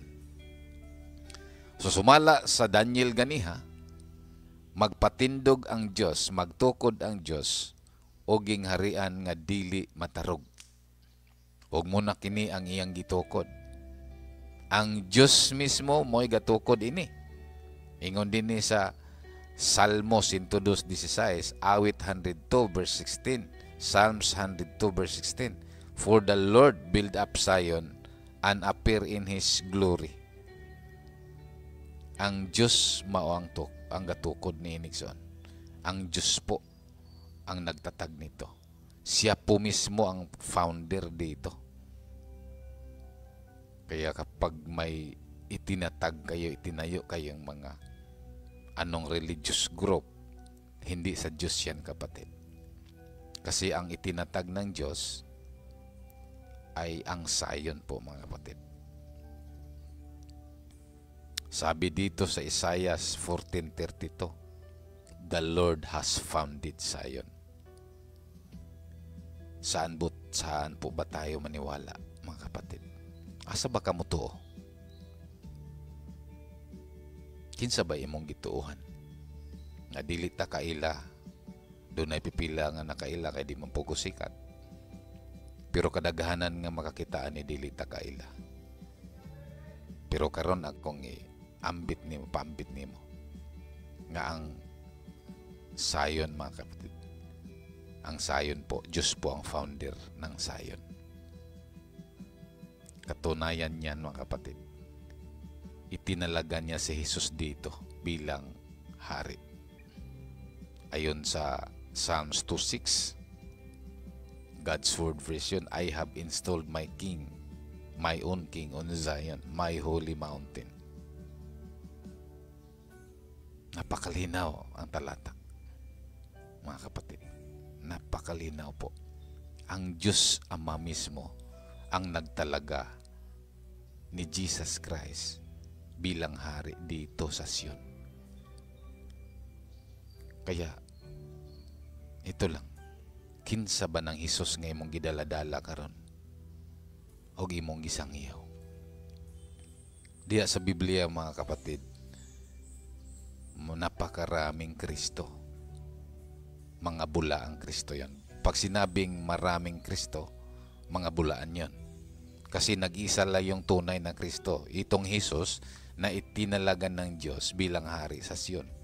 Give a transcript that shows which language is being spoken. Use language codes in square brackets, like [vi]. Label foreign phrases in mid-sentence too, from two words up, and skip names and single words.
[ceb] So sumala sa Daniel ganiha, magpatindog ang Dios, magtukod ang Dios og gingharian nga dili matarog. Og muna kini ang iyang gitukod. Ang Dios mismo mo'y gatukod ini. Ingon dinhi sa Salmo 102:16, awit 102 [en] verse 16, Psalms 102 verse 16. For the Lord build up Zion and appear in His glory. [ceb] Ang Diyos mao ang gatukod ni Nixon. [tl] Ang Diyos po ang nagtatag nito. Siya po mismo ang founder dito. Kaya kapag may itinatag kayo, itinayo kayong mga anong [en] religious group, [tl] hindi sa Diyos yan, kapatid. Kasi ang itinatag ng Diyos ay ang Zion po, mga kapatid. Sabi dito sa Isaiah 14:32, [en] the Lord has founded Zion. [tl] Saan po ba tayo maniwala, mga kapatid? [ceb] Asa ba kamo tuo? Kinsa ba imong gituuhan? Nga dili ta kaila, dunay pipila nga nakaila kay di man pugo sikat. Pero kadaghanan nga makakitaan ni dili ta kaila. Pero karon akong ambit nimo, paambit nimo nga ang Zion, mga kapatid. [tl] Ang Zion po, Diyos po ang founder ng Zion. Katunayan niyan, mga kapatid, itinalaga niya si Jesus dito bilang hari. Ayon sa Psalms 2:6, [en] God's word version, I have installed my king, my own king on Zion, my holy mountain. [tl] Napakalinaw ang talata, mga kapatid. Napakalinaw po. Ang Diyos Ama mismo ang nagtalaga ni Jesus Christ bilang hari dito sa Sion. Kaya ito lang, [ceb] kinsa ba ng Hesus nga imong gidaladala karon o imong gisangyaw? [tl] Diya sa Biblia, mga kapatid, napakaraming Kristo. Mga bula ang Kristo yan. Pag sinabing maraming Kristo, mga bulaan yan. Kasi nag-isa lang yung tunay na Kristo. Itong Jesus na itinalagan ng Diyos bilang hari sa Sion.